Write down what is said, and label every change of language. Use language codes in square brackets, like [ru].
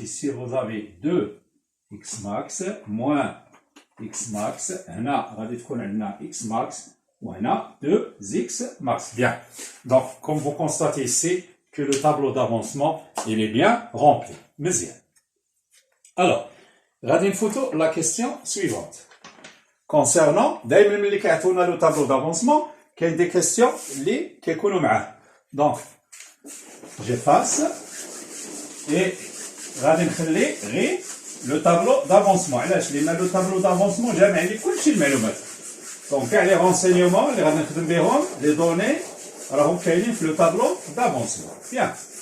[fr] Ici, vous avez 2 x max moins x max. [ar] Hna, غادي تكون عندنا x max. وهنا 2x max. Bien. [fr] Donc, comme vous constatez ici, que le tableau d'avancement, il est bien rempli. [ar] مزيان. [fr] Alors, [ar] غادي نفوتوا [fr] la question suivante. [ar] Concernant, دائما ملي كيعطونا [fr] le tableau d'avancement, [ar] كاين [fr] des questions [ar] اللي كيكونوا معاه. [fr] Donc, j'efface et [ar] غادي نخلي غير [fr] le tableau d'avancement. [ar] علاش؟ لأن [fr] le tableau d'avancement [ar] جامع لي كلشي المعلومات. [fr] Donc, كاع les renseignements [ar] اللي غادي نخدم بهم, [fr] les données, [ar] راهم كاينين في [fr] le tableau d'avancement. Bien.